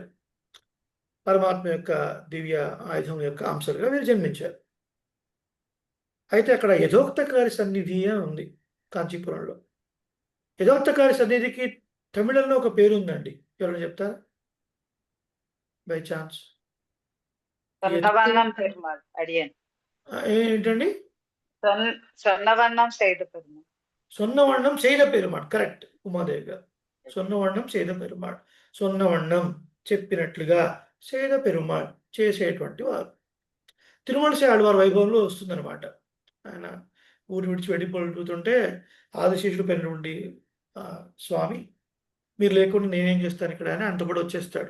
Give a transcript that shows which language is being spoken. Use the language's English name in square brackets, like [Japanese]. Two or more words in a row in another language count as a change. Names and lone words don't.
[Telugu] పరమాత్మ యొక్క దివ్య ఆయుధం యొక్క అంశాలుగా వీరు జన్మించారు. అయితే అక్కడ యథోక్తకారి సన్నిధి అని ఉంది కాంచీపురంలో. యథోక్తకారి సన్నిధికి తమిళంలో ఒక పేరు ఉందండి, ఎవరైనా చెప్తారా [English] by chance? [Tamil] சொன்னவண்ணம் பெருமாள் அடியேன் [Telugu] ఏంటండి? [Tamil] சொன்னவண்ணம் செய்த பெருமாள் சொன்னவண்ணம் செய்த பெருமாள். [Telugu] కరెక్ట్ ఉమాదేవి గారు. [Tamil] சொன்னவண்ணம் செய்த பெருமாள். [Telugu] సొన్నవణ్ణం చెప్పినట్లుగా, [Tamil] செய்த பெருமாள் [Telugu] చేసేటువంటి వారు. తిరుమలసి ఆళ్వార్ వైభవంలో వస్తుందన్నమాట. ఆయన ఊరు విడిచి వెళ్ళిపోతుంటే ఆదిశేషుడు పైన నుండి స్వామి మీరు లేకుండా నేనేం చేస్తాను ఇక్కడ అని అంత కూడా వచ్చేస్తాడు.